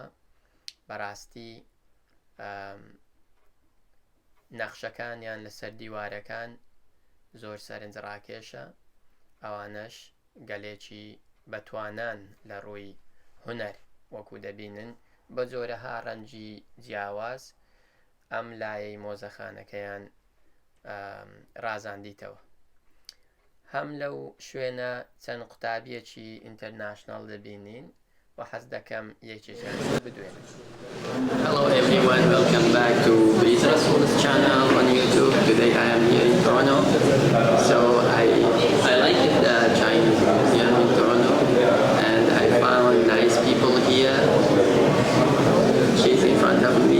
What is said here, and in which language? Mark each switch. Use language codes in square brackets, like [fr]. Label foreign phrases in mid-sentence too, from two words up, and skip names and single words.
[ckb] بەڕاستی نەخشەکانیان لەسەر دیوارەکان زۆر سەرنجڕاکێشە، ئەوانەش گەلێکی بەتوانان لە ڕووی هونەر وەکو دەبینن بە جۆرەها ڕەنگی جیاواز ئەم لایەی مۆزەخانەکەیان ڕازاندیتەوە. هەم لەو شوێنە چەند قوتابیەکی ئینتەرناشناڵ دەبینین و حەز دەکەم یەکێکیان بدوێنم. [en] Hello everyone, welcome back to Briz Rasul's channel on YouTube. Today I am here in Toronto. So I like the Chinese museum in Toronto and I found nice people here. She's in front of me. What's your name?